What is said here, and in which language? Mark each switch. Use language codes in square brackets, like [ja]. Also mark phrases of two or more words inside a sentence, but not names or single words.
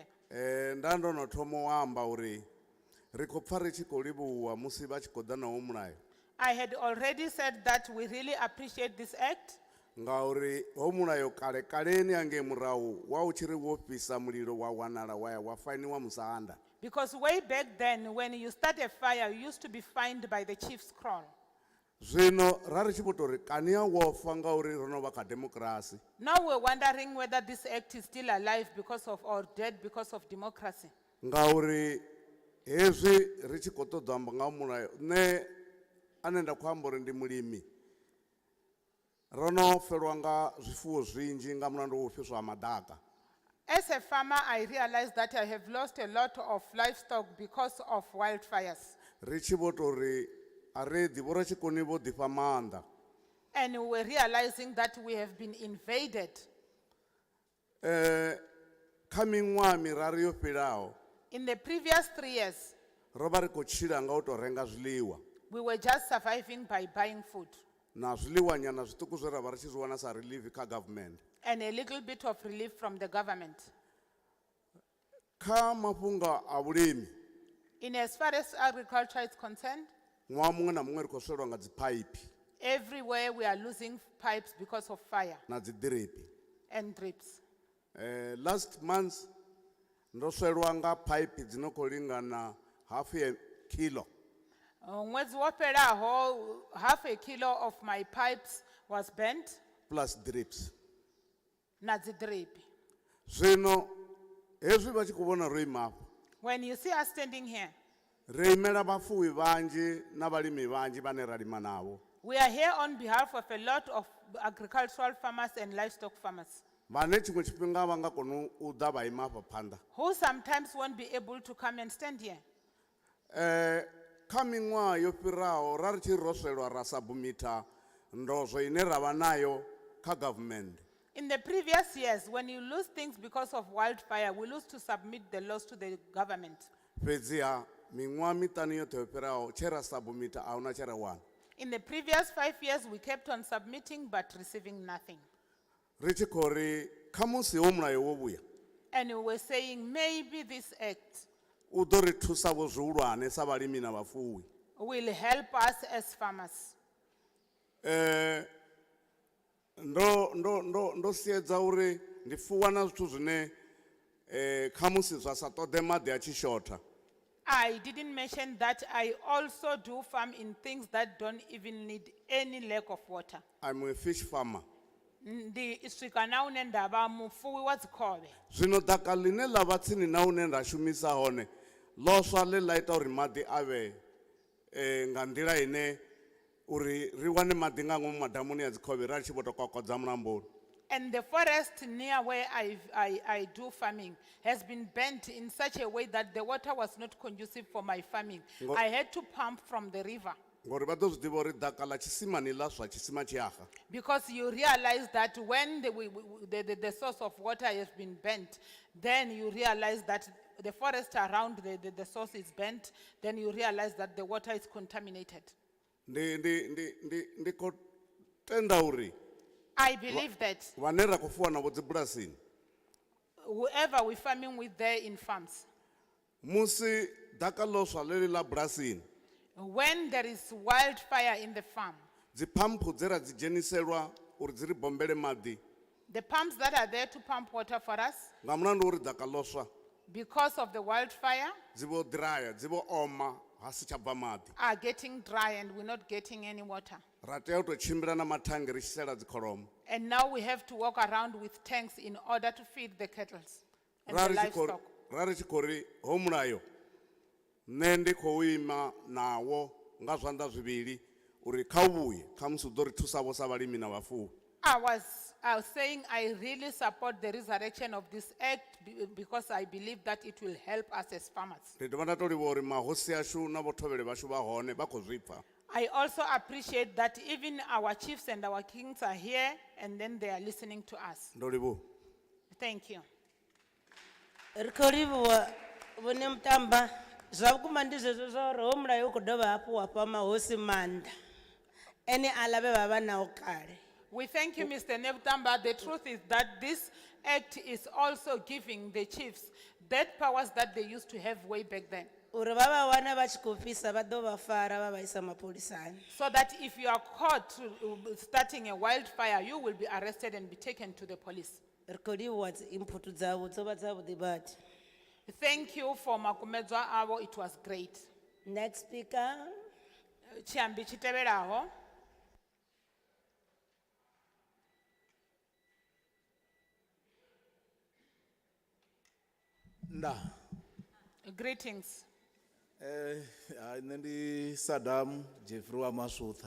[ve] Nda ndo no thoma u amba uri ri khou pfa ri tshi khou livhuwa musi vha tshi khou ḓa nawo mulayo. [en] I had already said that we really appreciate this act [ve] ngauri ho mulayo kale kaleni ange murahu wa u tshiri wo fhisa mulilo wa wanala wa ya wa fainiwa musanda. [en] because way back then, when you start a fire, you used to be fined by the chief's crown. [ve] Zwino ra ri tshi vho tori kani ya wo fa ngauri ro no vha kha democracy. [en] Now we're wondering whether this act is still alive because of or dead because of democracy. [ve] Ngauri hezwi ri tshi khou ṱoḓa amba nga ha mulayo nṋe ane nda khou amba uri ndi mulimi ro no felwa nga zwifuwo zwinzhi nga mulandu wa u fhiswa ha madaka. [en] As a farmer, I realized that I have lost a lot of livestock because of wildfires. [ve] Ri tshi vho tori a ri ḓi vho ri tshi koni vho ḓifha maanḓa. [en] And we were realizing that we have been invaded. [ve] Kha miṅwaha miraru yo fhelaho [en] In the previous 3 years, [ve] ro vha ri khou tshila nga u tou renga zwiḽiwa [en] we were just surviving by buying food [ve] na zwiḽiwa nyana zwiṱuku zwe ra vha ri tshi zwi wana sa relief kha government. [en] and a little bit of relief from the government. [ve] Kha mafhungo a vhulimi [en] In as far as agriculture is concerned, [ve] ṅwaha muṅwe na muṅwe ri khou swelwa nga dziphaiphi [en] everywhere we are losing pipes because of fire [ve] na dziḓiripi. [en] and drips. Last month [ve] ndo swelwa nga phaiphi dzi no khou lingana [en] half a kilo. [ve] Mwezi wo fhelaho, [en] half a kilo of my pipes was burnt Plus drips. [ve] na dzi drip. Zwino hezwi vha tshi khou vhona ro ima afha [en] When you see us standing here, [ve] ri imela vhafuwi vhanzhi na vhalimi vhanzhi vhane ra lima navho [en] we are here on behalf of a lot of agricultural farmers and livestock farmers [ve] vhane tshiṅwe tshifhinga vha nga kona u ḓa vha ima afha phanḓa. [en] who sometimes won't be able to come and stand here. [ve] Kha miṅwaha yo fhiraho ra ri tshi ro swelwa ra submita ndozwo ine ra vha nayo kha government. [en] In the previous years, when you lose things because of wildfire, we lose to submit the laws to the government. [ve] Fhedziha miṅwaha miṱanu yoṱhe yo fhiraho tshe ra submita a huna tshe ra wana. [en] In the previous 5 years, we kept on submitting but receiving nothing. [ve] Ri tshi khou ri kha musi ho mulayo wo vhuya [en] And we were saying maybe this act [ve] u ḓo ri thusa vho zwihulwane sa vhalimi na vhafuwi. [en] will help us as farmers. [ve] Ndo siedza uri ndi fuwa na zwithu zwine kha musi zwa sa ṱoḓe maḓi a tshi shotha. [en] I didn't mention that I also do farm in things that don't even need any lack of water. I'm a fish farmer. [ve] Ndi swika na une ndavha mufuwi wa dzikhovhe. Zwino ḓaka ḽine ḽa vha tsini na hune nda shumisa hone ḽo swa ḽe ḽa ita uri maḓi a vhe nga nḓila ine uri ri wane maḓi nga ngomu madamuni ya dzikhovhe ra tshi vho tou kokodza mulamboni. [en] And the forest near where I do farming has been bent in such a way that the water was not conducive for my farming. I had to pump from the river. [ve] Ngori vha ḓo zwi ḓivha uri ḓaka ḽa tshisimani ḽa swa tshisima tshi aga. [en] Because you realize that when the source of water has been bent, then you realize that the forest around the source is bent, then you realize that the water is contaminated. [ve] Ndi khou tenda uri [en] I believe that [ve] vhane ra khou fuwa navho dzibulasini [en] whoever we're farming with there in farms, [ve] musi ḓaka ḽo swa ḽeḽi ḽa bulasini [en] when there is wildfire in the farm, [ve] dziphamphu dze ra dzi dzheniselwa uri dzi ri bombele maḓi [en] the pumps that are there to pump water for us, [ve] nga mulandu uri ḓaka ḽo swa [en] because of the wildfire, [ve] dzi vho ḓiraya dzi vho oma ha si tsha bva maḓi. [en] are getting dry and we're not getting any water. [ve] Ra tea u tou tshimbila na mathangi ri tshi sela dzikholomo. [en] And now we have to walk around with tanks in order to feed the cattle and [ve] Ra [en] the [ve] ri tshi khou- [en] livestock. [ve] ra ri tshi khou ri ho mulayo nṋe ndi khou ima nawo nga zwanḓa zwivhili uri kha u vhuye kha musi u ḓo ri thusavho sa vhalimi na vhafuwi. [en] I was saying I really support the resurrection of this act because I believe that it will help us as farmers. [ve] Ndi dovha nda tou livha uri mahosi ashu na vhothobeli vhashu vha hone vha khou zwi pfa. [en] I also appreciate that even our chiefs and our kings are here and then they are listening to us. [ve] Ndo livhuwa. [en] Thank you. [ve] ri khou livhuwa vhone mutamba zwa vhukuma ndi zwezwo zwa uri ho mulayo u khou dovha hafhu wa fha mahosi maanḓa ene aḽa vhe vha vha nao kale. [en] We thank you, Mr. Nebutamba. The truth is that this act is also giving the chiefs that powers that they used to have way back then. [ve] U uri va va wana va tshi khou fhisa va ḓo vha fara va vha isa mapholisani. [en] So that if you are caught starting a wildfire, you will be arrested and be taken to the police. [ve] Ri khou livhuwa dzi input dzavho dzo vha dzavhuḓi badi. [en] Thank you for [ve] makumedzwa avo, [en] it was great. Next speaker, [ve] Chiambi chitevelaho. Nda, [en] Greetings. [ve] nṋe ndi Saddam Jeffrey wa Masutha.